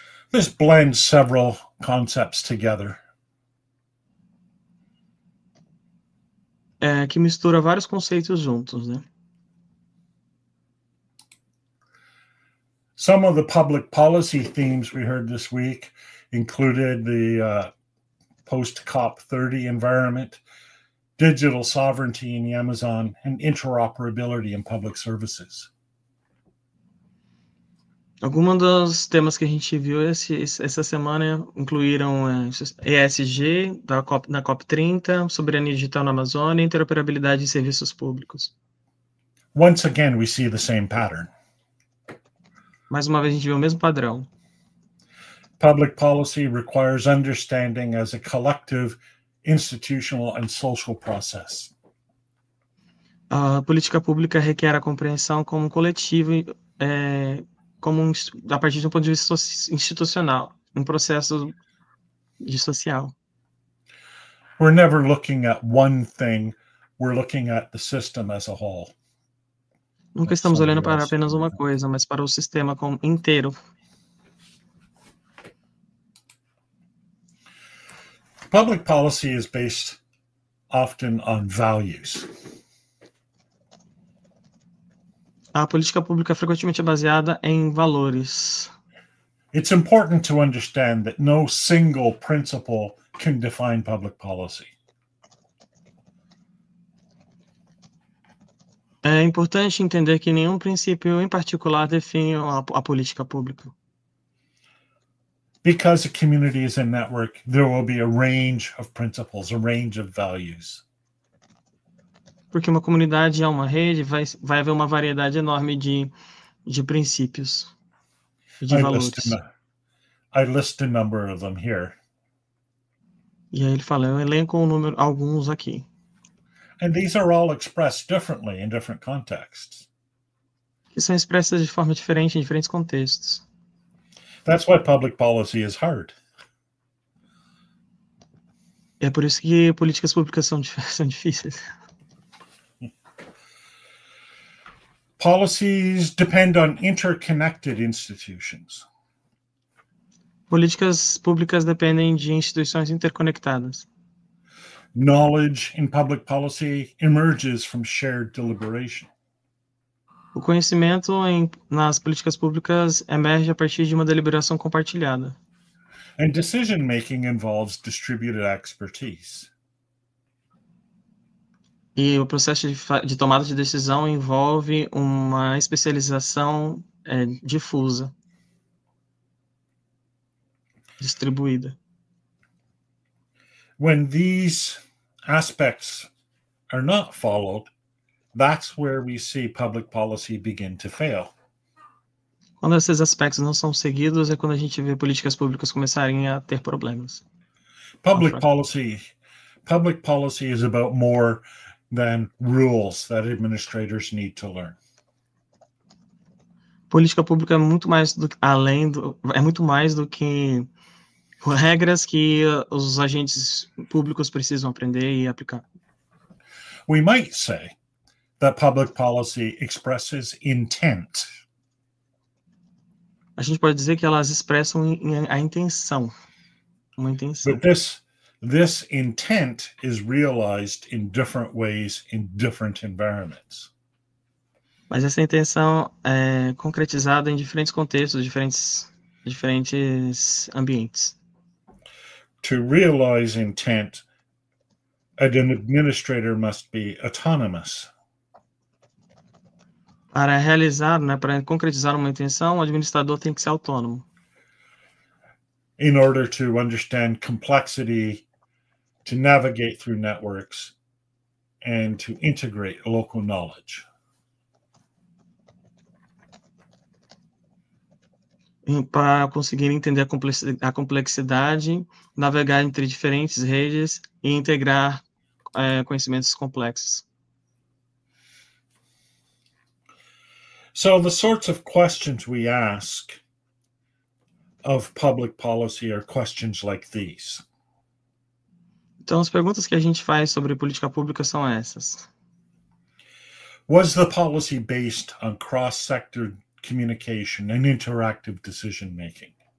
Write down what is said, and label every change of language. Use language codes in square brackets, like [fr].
[en] This blends several concepts together. [pt] Que mistura vários conceitos juntos, né? [en] Some of the public policy themes we heard this week included the post-COP30 environment, digital sovereignty in the Amazon, and interoperability in public services. [pt] Alguns dos temas que a gente viu essa semana incluíram ESG na COP30, soberania digital na Amazônia e interoperabilidade em serviços públicos. [en] Once again, we see the same pattern. [pt] Mais uma vez, a gente vê o mesmo padrão. [en] Public policy requires understanding as a collective, institutional, and social process. [pt] A política pública requer a compreensão como coletivo, a partir de um ponto de vista institucional, um processo social. [en] We're never looking at one thing, we're looking at the system as a whole. [pt] Nunca estamos olhando para apenas uma coisa, mas para o sistema inteiro. [en] Public policy is based often on values. [pt] A política pública frequentemente é baseada em valores. [en] It's important to understand that no single principle can define public policy. [pt] É importante entender que nenhum princípio em particular define a política pública. [en] Because a community is a network, there will be a range of principles, a range of values. [pt] Porque uma comunidade é uma rede, vai haver uma variedade enorme de princípios. e de valores. [en] I list a number of them here. [pt] E aí ele fala, eu elenco alguns aqui. [en] And these are all expressed differently in different contexts. [pt] Que são expressas de forma diferente em diferentes contextos. [en] That's why public policy is hard. [pt] É por isso que políticas públicas são difíceis. [en] Policies depend on interconnected institutions. [pt] Políticas públicas dependem de instituições interconectadas. [en] Knowledge in public policy emerges from shared deliberation. [pt] O conhecimento nas políticas públicas emerge a partir de uma deliberação compartilhada. [en] And decision-making involves distributed expertise. [pt] E o processo de tomada de decisão envolve uma especialização difusa, distribuída. [en] When these aspects are not followed, that's where we see public policy begin to fail. [pt] Quando esses aspectos não são seguidos, é quando a gente vê políticas públicas começarem a ter problemas. [en] Public policy is about more than rules that administrators need to learn. [pt] Política pública é muito mais do que regras que os agentes públicos precisam aprender e aplicar. [en] We might say that public policy expresses intent. [pt] A gente pode dizer que elas expressam a intenção, uma intenção. [en] But this intent is realized in different ways in different environments. [pt] Mas essa intenção é concretizada em diferentes contextos, diferentes ambientes. [en] To realize intent, an administrator must be autonomous. [pt] Para realizar, para concretizar uma intenção, o administrador tem que ser autônomo. [en] In order to understand complexity, to navigate through networks, and to integrate local knowledge. [pt] Para conseguir entender a complexidade, navegar entre diferentes redes e integrar conhecimentos complexos. [en] So the sorts of questions we ask of public policy are questions like these. [pt] Então, as perguntas que a gente faz sobre política pública são essas. [en] Was the policy based on cross-sector communication and interactive decision-making?